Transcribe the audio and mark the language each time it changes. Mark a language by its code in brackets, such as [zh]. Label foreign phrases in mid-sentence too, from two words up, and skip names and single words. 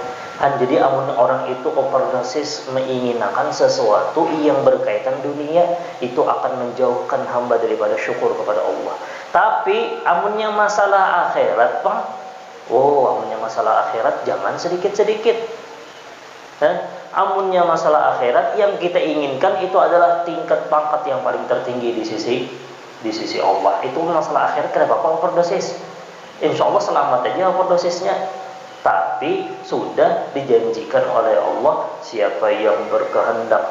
[id] Jadi amun orang itu overdosis menginginkan sesuatu yang berkaitan dunia, itu akan menjauhkan hamba daripada syukur kepada Allah. Tapi amunnya masalah akhirat, amunnya masalah akhirat jangan sedikit-sedikit. Amunnya masalah akhirat yang kita inginkan itu adalah tingkat pangkat yang paling tertinggi di sisi Allah. Itu masalah akhirat kenapa overdosis? [ar] Insya Allah [id] selamat aja overdosisnya. Tapi sudah dijanjikan oleh Allah siapa yang berkehendak.